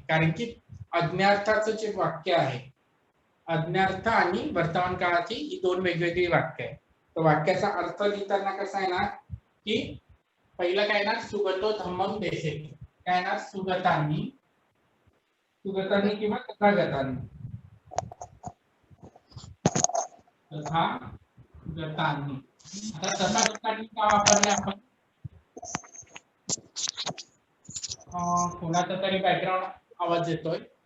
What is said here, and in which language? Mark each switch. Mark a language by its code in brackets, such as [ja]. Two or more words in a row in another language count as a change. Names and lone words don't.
[mr] कारण की आज्ञार्थाचं जे वाक्य आहे, आज्ञार्थ आणि वर्तमान काळाची ही दोन वेगवेगळी वाक्य आहे. तर वाक्याचा अर्थ लिहिताना कसा येणार की पहिलं काय येणार? [pi] सुगतो धम्मम देसेतु. [mr] काय येणार? सुगतांनी, सुगतांनी किंवा तथागतांनी. तथागतांनी. आता तथागतांनी का वापरले आपण? कोणाचा तरी बॅकग्राऊंड आवाज येतोय.